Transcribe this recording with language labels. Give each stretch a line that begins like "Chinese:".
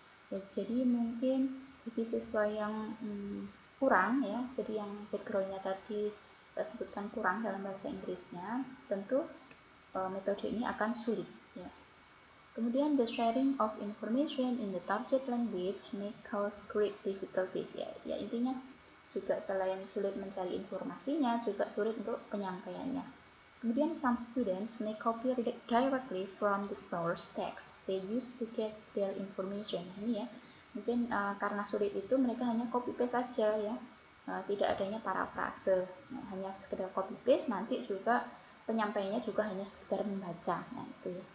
Indonesian: Ya, jadi mungkin bagi siswa yang kurang ya, jadi yang background-nya tadi saya sebutkan kurang dalam bahasa Inggrisnya, tentu metode ini akan sulit ya.
English: Kemudian the sharing of information in the target language may cause great difficulties ya.
Indonesian: Ya intinya juga selain sulit mencari informasinya, juga sulit untuk penyampaiannya.
English: Kemudian some students may copy directly from the source text they use to get their information.
Indonesian: Ini ya, mungkin karena sulit itu mereka hanya copy paste saja ya, tidak adanya parafrase. Nah, hanya sekedar copy paste, nanti juga penyampaiannya juga hanya sekedar membaca. Nah itu ya.